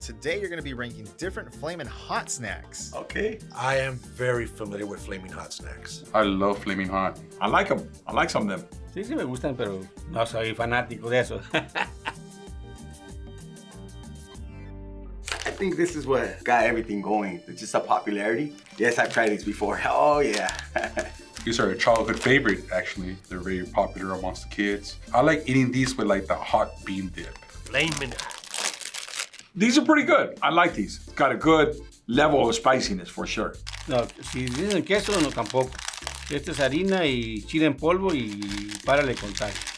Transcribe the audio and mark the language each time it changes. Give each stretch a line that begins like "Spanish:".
English: Today you're going to be ranking different Flamin Hot snacks. Okay. I am very familiar with Flamin Hot snacks. I love Flamin Hot. I like them. I like some of them.
Spanish: Sí, sí me gustan, pero no soy fanático de eso.
English: I think this is what got everything going. It's just a popularity. Yes, I've tried these before. Oh, yeah. These are a childhood favorite, actually. They're very popular amongst the kids. I like eating these with like the hot bean dip. Flamin' Hot. These are pretty good. I like these. It's got a good level of spiciness for sure.
Spanish: No, si dicen queso, no tampoco. Esta es harina y chile en polvo y párale con sal.